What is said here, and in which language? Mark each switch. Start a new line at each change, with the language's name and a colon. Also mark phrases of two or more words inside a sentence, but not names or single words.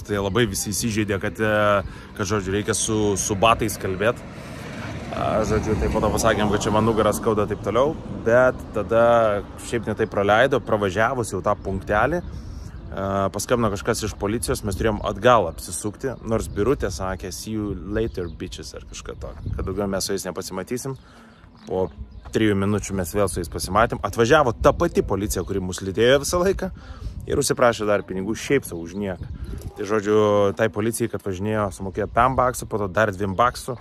Lithuanian: Tai labai visi įsižeidė, kad žodžiu, reikia su batais kalbėti. Žodžiu, tai po to pasakėm, kad čia man nugaras skauda taip toliau, bet tada šiaip netai praleido, pravažiavus jau tą punktelį, paskambino kažkas iš policijos, mes turėjom atgal apsisukti, nors Birutė sakė,
English: see you later, bitches,
Lithuanian: ar kažką to, kad daugiau mes su jais nepasimatysim. Po 3 minučių mes vėl su jais pasimatėm, atvažiavo ta pati policija, kuri mus lydėjo visą laiką ir užsiprašė dar pinigų šiaip savo už nieką. Tai žodžiu, tai policijai, kad važinėjo, sumokėjo 5 baksų, po to dar 2 baksų.